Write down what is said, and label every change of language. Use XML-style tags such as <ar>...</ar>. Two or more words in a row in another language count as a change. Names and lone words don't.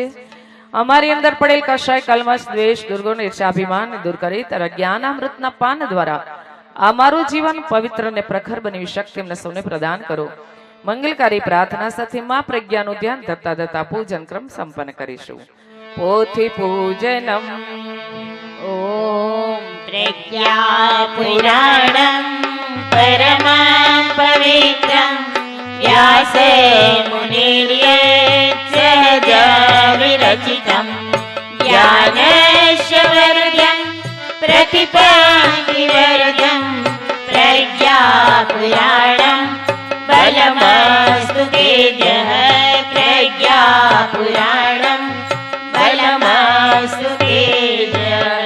<gu>અમારી અંદર પડેલ કશાય કલમશ, દ્વેષ, દુર્ગુણ, ઈર્ષાભિમાન દૂર કરી તારા જ્ઞાનામૃતના પાન દ્વારા અમારું જીવન પવિત્ર અને પ્રખર બનવી શક્તિ અમને સૌને પ્રદાન કરો. મંગલકારી પ્રાર્થના સાથે માં પ્રજ્ઞાનું ધ્યાન ધરતા ધરતા પૂજન ક્રમ સંપન્ન કરીશું. પોથી પૂજનમ.</gu> <sa>ઓમ પ્રજ્ઞા પુરાણમ परमं पवित्रं व्यासेन मुनिर्यत् सहजविरचितं ज्ञानैश्वर्यं प्रतिपत्तिवर्धं प्रज्ञापुराणं बलमस्तु तेजः प्रज्ञापुराणं बलमस्तु तेजः।</sa>